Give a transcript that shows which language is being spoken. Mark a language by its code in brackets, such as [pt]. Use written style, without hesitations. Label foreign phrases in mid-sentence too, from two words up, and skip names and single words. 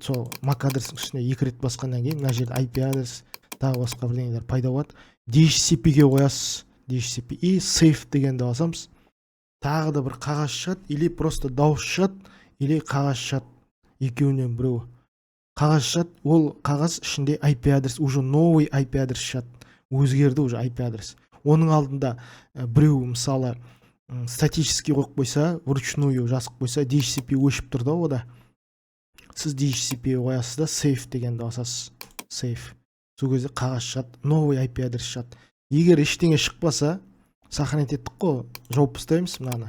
[kk] Сол MAC адресінің үстіне 2 рет басқаннан кейін мына жерде IP адрес, тағы басқа бірдеңелер пайда болады. DHCP-ге қоясыз. DHCP и save дегенді басамыз. Тағы да бір қағаз шығады, [ru] или просто [kk] дауыс шығады, или қағаз шығады. Екеуінен біреуі. Қағаз шығады, ол қағаз ішінде IP адрес, [ru] уже новый [kk] IP адрес шығады. Өзгерді уже IP адрес. Оның алдында біреу мысалы статический қойып қойса, вручную жазып қойса, DHCP өшіп тұрды ода. Сіз DHCP қоясыз да, save дегенді басасыз. Save. Сол кезде қағаз шығады, новый IP адрес шығады. Егер ештеңе шықпаса, сохранить еттік қой, жауып тастаймыз мынаны.